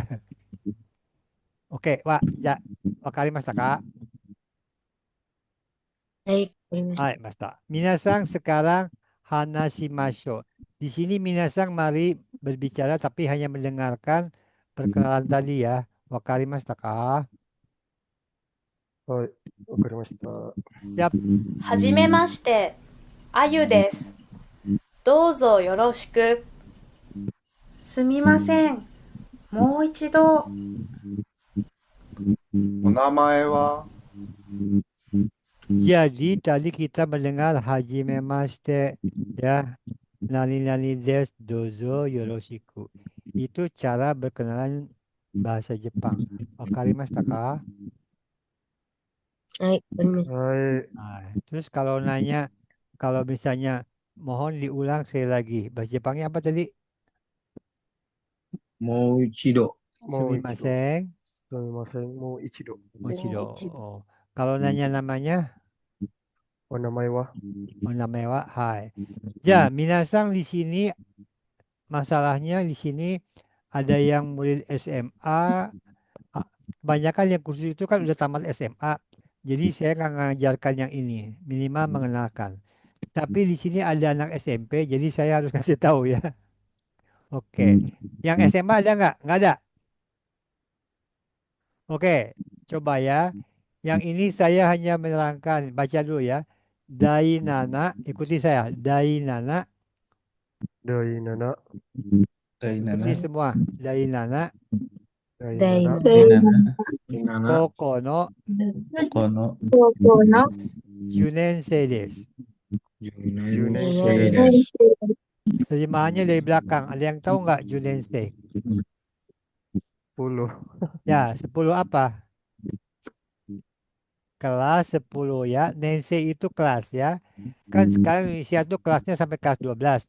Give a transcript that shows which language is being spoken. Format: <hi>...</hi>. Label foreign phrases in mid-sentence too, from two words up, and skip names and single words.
<id>Oke, Wak, ya,</id> <ja>わかりましたか?</ja> <id>Baik, wakarimashita.</id> <ja>Hai, Masta.</ja> <id>Minasang sekarang hanashimashou. Di sini Minasang mari berbicara tapi hanya mendengarkan perkenalan tadi ya.</id> <ja>わかりましたか? はい、わかりました.</ja> <id>Siap.</id> <ja>はじめまして、あゆです。どうぞよろしく。すみません。もう一度。お名前は？</ja> <id>Jadi tadi kita mendengar hajimemashite ya.</id> <ja>なに です どうぞ よろしく.</ja> <id>Itu cara berkenalan bahasa Jepang.</id> <ja>わかりましたか? はい、わかりました. Hai,</ja> <id>Nah, terus kalau nanya, kalau misalnya mohon diulang sekali lagi. Bahasa Jepangnya apa tadi?</id> <ja>Mochido. Sumimasen. Sumimasen, もう いちど. Mochido. Mochido.</ja> <id>Oh. Kalau nanya namanya,</id> <ja>おなまえ は? なまえ は はい.</ja> <id>Ja, minasang di sini masalahnya di sini ada yang murid SMA. Kebanyakan yang kursus itu kan udah tamat SMA. Jadi saya nggak ngajarkan yang ini, minimal mengenalkan. Tapi di sini ada anak SMP, jadi saya harus kasih tahu ya. Oke, yang SMA ada nggak? Nggak ada. Oke, coba ya. Yang ini saya hanya menerangkan, baca dulu ya. Dainana, ikuti saya. Dainana,</id> <ja>Dainana,</ja> <id>ikuti semua.</id> <ja>Dainana, dainana, Inana. Kokono, Kono. Kokono. じゅうねんせい です. Junensei.</ja> <id>Terjemahannya dari belakang. Ada yang tahu nggak Junensei? 10. Ya, 10 apa? Kelas 10 ya. Nensei itu kelas ya. Kan sekarang Indonesia tuh kelasnya sampai kelas 12.</id>